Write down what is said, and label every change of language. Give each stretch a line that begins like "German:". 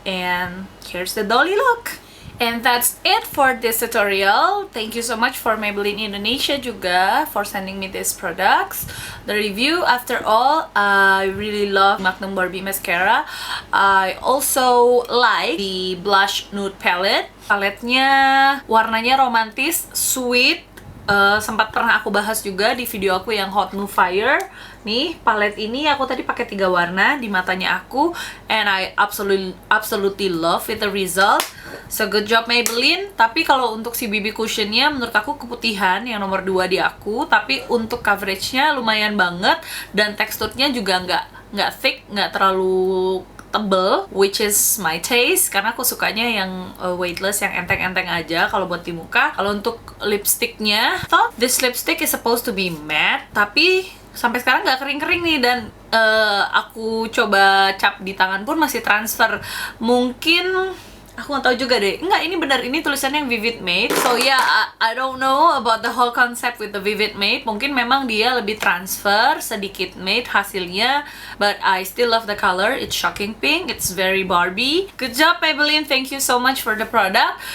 English: And here's the dolly look. And that's it for this tutorial. Thank you so much for Maybelline Indonesia juga for sending me these products. The review, after all, I really love Magnum Barbie Mascara. I also like the Blush Nude Palette.
Indonesian: Paletnya warnanya romantis, sweet. Sempat pernah aku bahas juga di video aku yang Hot New Fire. Nih, palet ini aku tadi pakai 3 warna di matanya aku,
English: and I absolutely love with the result. So good job Maybelline.
Indonesian: Tapi kalau untuk si BB cushionnya menurut aku keputihan yang nomor 2 di aku, tapi untuk coveragenya lumayan banget dan teksturnya juga nggak thick, nggak terlalu tebel,
English: which is my taste
Indonesian: karena aku sukanya yang weightless, yang enteng-enteng aja kalau buat di muka. Kalau untuk lipsticknya,
English: thought this lipstick is supposed to be matte,
Indonesian: tapi sampai sekarang nggak kering-kering nih, dan aku coba cap di tangan pun masih transfer. Mungkin aku nggak tahu juga deh. Enggak, ini benar, ini tulisannya yang Vivid Matte.
English: So yeah, I don't know about the whole concept with the Vivid Matte.
Indonesian: Mungkin memang dia lebih transfer sedikit matte hasilnya,
English: but I still love the color. It's shocking pink. It's very Barbie. Good job Maybelline. Thank you so much for the product.